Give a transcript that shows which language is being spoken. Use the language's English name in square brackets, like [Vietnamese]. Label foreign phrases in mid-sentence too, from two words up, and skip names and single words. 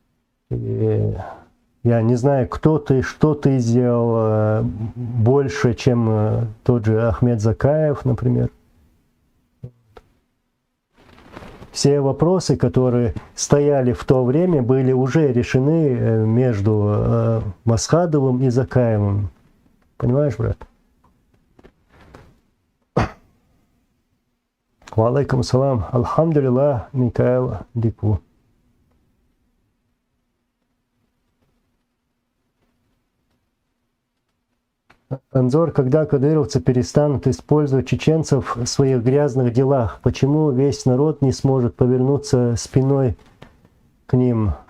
[Russian] И Я не знаю, кто ты, что ты сделал больше, чем тот же Ахмед Закаев, например. Все вопросы, которые стояли в то время, были уже решены между Масхадовым и Закаевым. Понимаешь, брат? [Arabic] وعليكم السلام. الحمد لله, [Russian] Микаэл Дику. Анзор, когда кадыровцы перестанут использовать чеченцев в своих грязных делах, почему весь народ не сможет повернуться спиной к ним?